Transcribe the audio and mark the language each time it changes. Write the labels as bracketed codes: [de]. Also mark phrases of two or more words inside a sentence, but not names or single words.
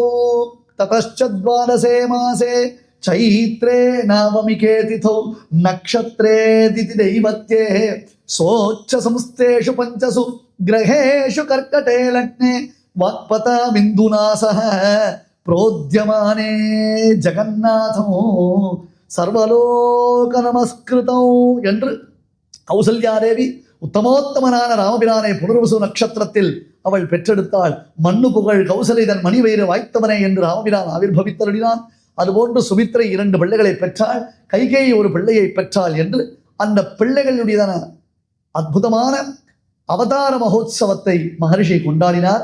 [sa] ततश्च द्वादशे मासे चैत्रे नवमिके तिथौ नक्षत्रे दिति दैवत्ये सोच्च संस्थेषु पञ्चसु ग्रहेषु कर्कटे लग्ने वाक्पता बिन्दुना सह प्रोद्यमाने जगन्नाथो सर्वलोक नमस्कृतौ [ta] என்று கௌசல்யாதேவி உத்தமோத்தமனான ராமபிரானை புனர்வசு நட்சத்திரத்தில் அவள் பெற்றெடுத்தாள். மண்ணு புகழ் கௌசலைதன் மணிவயிறு வாய்த்தவனே என்று ராமபிரான் ஆவிர்பவித்தருளினான். அதுபோன்று சுமித்ரை 2 பிள்ளைகளை பெற்றாள், கைகேயி ஒரு பிள்ளையை பெற்றாள் என்று அந்த பிள்ளைகளுடையதான அற்புதமான அவதார மகோத்சவத்தை மகரிஷி கொண்டாடினார்.